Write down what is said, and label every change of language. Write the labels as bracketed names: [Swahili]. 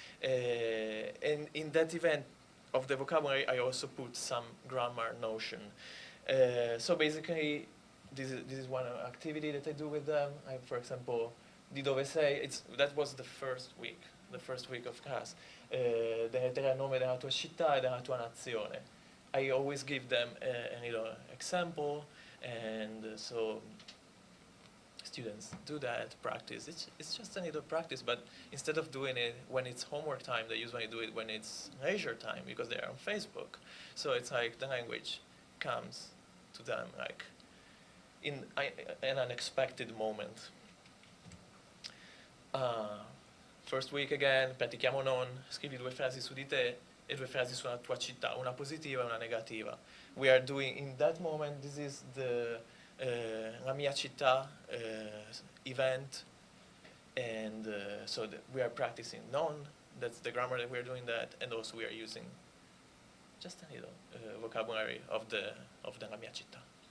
[English] And in that event of the vocabulary, I also put some grammar notion. So basically, this is one activity that I do with them. For example, [Italian] di dove sei, [English] that was the first week of class. [Italian] Tenete il nome della tua città e della tua nazione. [English] I always give them a little example, and so students do that, practice. It's just a little practice, but instead of doing it when it's homework time, they usually do it when it's leisure time because they're on Facebook. So it's like the language comes to them like in an unexpected moment. First week again, [Italian] pratichiamo non, scrivi 2 frasi su di te e 2 frasi sulla tua città, una positiva e una negativa. [English] We are doing in that moment, this is the La mia città event, and so we are practicing non, that's the grammar that we are doing that, and also we are using just a little vocabulary of the La mia città.